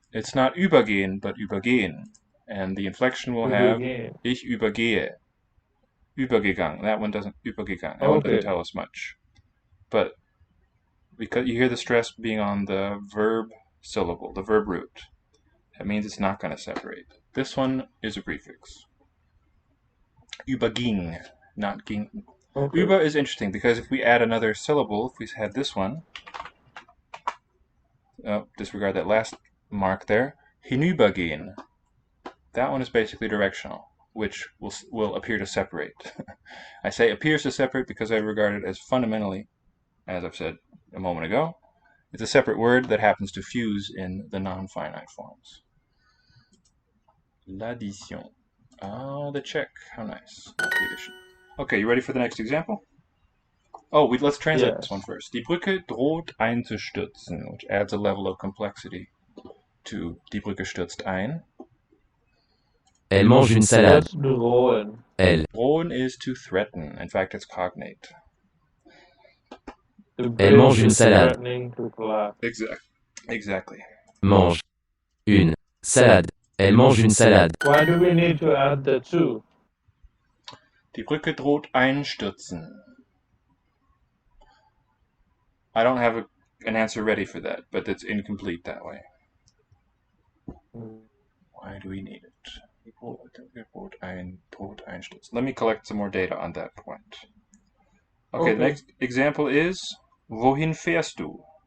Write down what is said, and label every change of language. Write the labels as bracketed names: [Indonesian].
[English] It's not übergehen, but übergehen. And the inflection will have [German] Übergehen. ich übergehe. Übergegangen. [English] That one doesn't [German] übergegangen. [English] That one doesn't tell us much. But because you hear the stress being on the verb syllable, the verb root, that means it's not going to separate. This one is a prefix. Überging, not ging. Okay. Über is interesting because if we add another syllable, if we had this one, disregard that last mark there, hinübergehen. That one is basically directional, which will appear to separate. I say appears to separate because I regard it as fundamentally, as I've said a moment ago, it's a separate word that happens to fuse in the non-finite forms. L'addition. Oh, the check. How nice. Not the addition. Okay, you ready for the next example? Oh, let's translate this one first. [German] Die Brücke droht einzustürzen, [English] which adds a level of complexity to [German] Die Brücke stürzt ein. [French] Elle mange une salade. [English] That's drohen. [French] Elle. [English] Drohen is to threaten. In fact, it's cognate. [French] Elle mange une salade. [English] Threatening to collapse. Exactly. [French] Mange une salade. Elle mange une salade. [English] Why do we need to add the to? [German] Die Brücke droht einstürzen. [English] I don't have an answer ready for that, but it's incomplete that way. Why do we need it? Let me collect some more data on that point. Okay, the next example is, [German] wohin fährst du?